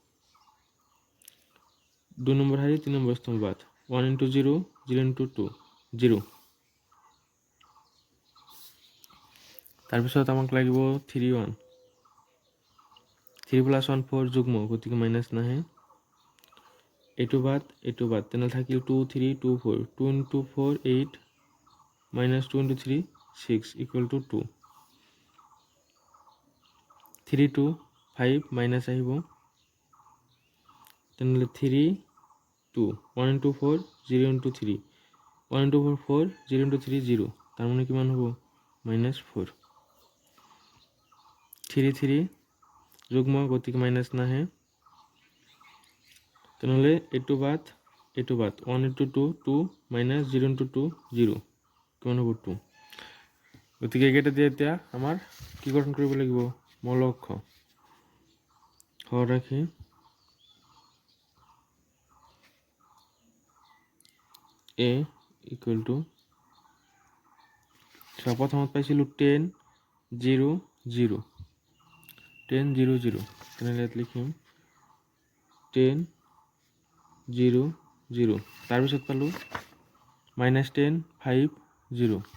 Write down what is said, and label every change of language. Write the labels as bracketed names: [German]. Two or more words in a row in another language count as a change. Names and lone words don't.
[Assamese] 2 নম্বৰ শাৰী 3 নম্বৰ স্তম্ভ বাদ 1 into 0 0 into 2 0 তাৰপিছত আমাক লাগিব 3 1 3 plus 1 4 যুগ্ম গতিকে মাইনাছ নাহে এইটো বাদ তেনেহ'লে থাকিল 2 3 2 4 2 into 4 8 minus 2 into 3 6 [English] equal to [Assamese] 2 3 2 5 minus আহিব তেনেহ'লে 3 2 1 into 4 0 into 3 1 into 4 4 0 into 3 0 তাৰ মানে কিমান হ'ব -4 3 3 যুগ্ম গতিকে মাইনাছ নাহে তেনেহ'লে এইটো বাদ 1 into 2 2 minus 0 into 2 0 কিমান হ'ব 2 গতিকে এইকেইটা দিয়ে এতিয়া আমাৰ কি গঠন কৰিব লাগিব মৌলক হৰ ৰাখি [English] a equal to [Assamese] প্ৰথমত পাইছিলোঁ 10 0 0 10 0 0 তেনেহ'লে ইয়াত লিখিম 10 0 0 তাৰপিছত পালোঁ -10 5 0